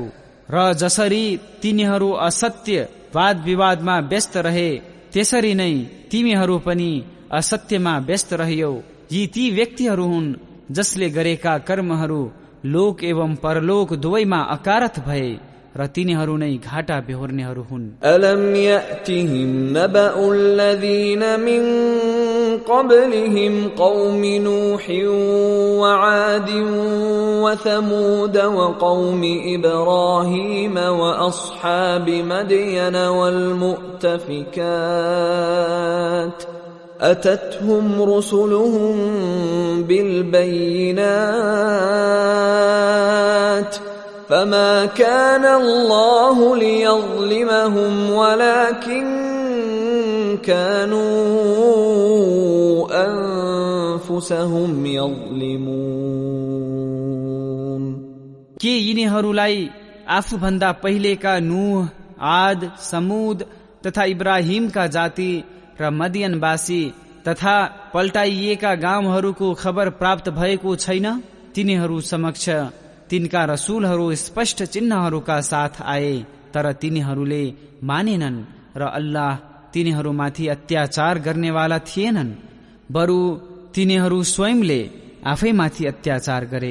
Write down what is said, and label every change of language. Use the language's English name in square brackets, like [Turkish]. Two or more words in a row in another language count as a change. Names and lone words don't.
[Nepali] र जसरी तिनीहरू असत्य वाद विवादमा व्यस्त रहे, त्यसरी नै तिमीहरू पनि असत्यमा व्यस्त रह्यौ। यी ती व्यक्तिहरू हुन् जसले गरेका कर्महरू लोक एवं परलोक दुवैमा अकारथ भए र तिनीहरू नै घाटा बेहोर्नेहरू हुन्। [Arabic] ألم يأتهم نبأ الذين من قبلهم قوم نوح وعاد وثمود وقوم إبراهيم وأصحاب مدين والمؤتفكات أتتهم رسلهم بالبينات فما كان الله ليظلمهم ولكن كانوا أنفسهم يظلمون. [Nepali] के यिनीहरूलाई आफूभन्दा पहिलेका नूह, आद, समूद तथा इब्राहिमका जाति र मदियनवासी तथा पल्टाइएका गाउँहरूको खबर प्राप्त भएको छैन? तिनीहरू समक्ष तिनका रसूलहरू स्पष्ट चिन्हहरूका साथ आए, तर तिनीहरूले मानेनन् र अल्लाह तिनीहरूमाथि अत्याचार गर्नेवाला थिएनन्, बरु तिनीहरू स्वयंले आफैमाथि अत्याचार गरे।